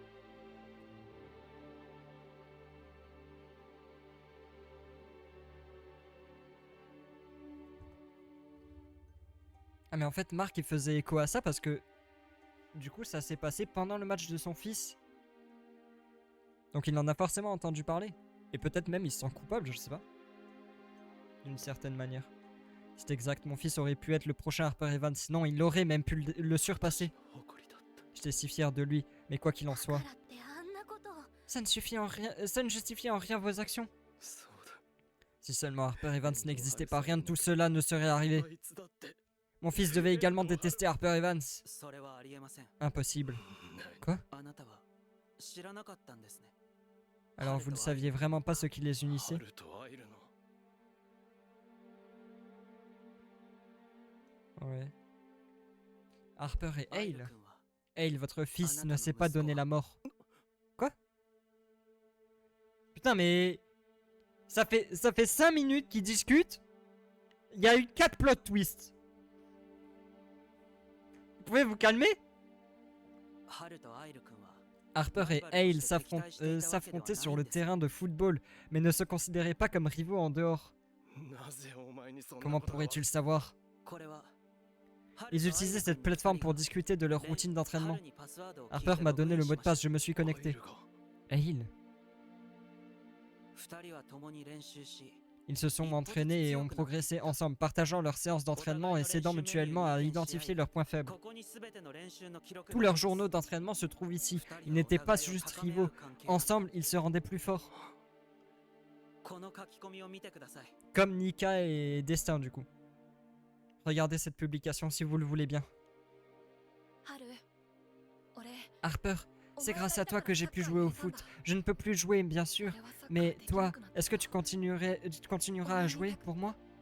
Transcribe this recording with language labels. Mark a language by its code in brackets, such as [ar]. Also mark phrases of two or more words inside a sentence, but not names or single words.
[fr] Ah mais en fait, Marc, il faisait écho à ça parce que du coup, ça s'est passé pendant le match de son fils. Donc il en a forcément entendu parler. Et peut-être même il se sent coupable, je sais pas. D'une certaine manière. C'est exact, mon fils aurait pu être le prochain Harper Evans. Non, il aurait même pu le surpasser. [ja] 誇りだった。 [fr] J'étais si fier de lui, mais quoi qu'il en soit, ça ne justifiait en rien vos actions. [ja] そうだ。 [fr] Si seulement Harper Evans n'existait pas, rien de tout cela ne serait arrivé. [ja] あいつだって。 [fr] Mon fils devait également détester Harper Evans. [ja] それはありえません [fr] Impossible. [ja] 何あなたは知らなかったんですね [fr] Alors vous ne saviez vraiment pas ce qui les unissait? [ja] 春と会えるの。 [fr] Ouais. Harper et [ja] アイル [fr] Hale. [ja] 君は [fr] Hale, votre fils, ne s'est pas donné la mort. Quoi? Putain, mais... Ça fait 5 minutes qu'ils discutent. Il y a eu 4 plot twists. Vous pouvez vous calmer? [ja] 春とアイル君は [fr] Harper et Hale s'affrontaient sur le terrain de football, mais ne se considéraient pas comme rivaux en dehors. [ja] なぜお前にそんな [fr] Comment [ja] ことが [fr] pourrais-tu le savoir? [ja] これは [fr] Ils utilisaient cette plateforme pour discuter de leur routine d'entraînement. Harper m'a donné le mot de passe, je me suis [ja] アイ [fr] connecté. [ja] ルが [fr] Hale. [ja] 2人は共に練習し [fr] Ils se sont entraînés et ont progressé ensemble, partageant leurs séances d'entraînement et s'aidant mutuellement à identifier leurs points faibles. [ja] ここに全ての練習の記録 [fr] Tous leurs journaux d'entraînement se trouvent ici. Ils n'étaient pas juste rivaux. Ensemble, ils se rendaient plus forts. [ja] この書き込みを見てください [fr] Comme Nika et Destin, du coup. Regardez cette publication si vous le voulez bien. [ja] 春俺 [fr] Harper, C'est grâce à toi que j'ai pu jouer au foot. Je ne peux plus jouer, bien sûr. Mais toi, est-ce que tu continueras à jouer pour moi?